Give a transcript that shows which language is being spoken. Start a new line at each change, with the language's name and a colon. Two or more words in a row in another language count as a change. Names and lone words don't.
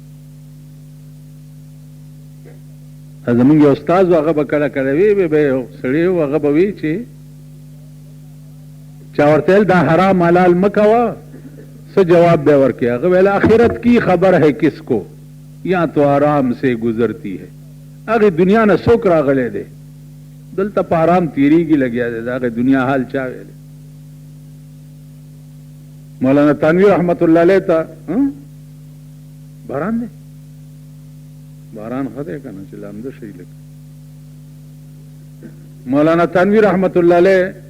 Pashto: زمونږ یو استاد و هغه به کله کله وی به یو سړی و هغه به وی چې چا ورته ویل دا حرام حلال مه کوه څه جواب به ورکړي هغه ویل
Urdu: آخرت کی خبر ہے کس کو یا تو آرام سے گزرتی ہے
Pashto: هغه دنیا نه څوک راغلی دی دلته په آرام تیریږي لګیا دی د هغې دنیا حال چا ویلی مولانا تانوی رحمت الله علیه ته باران دی باران ښه دی که نه چې لامده شي لږ مولانا تانوی رحمت الله علیه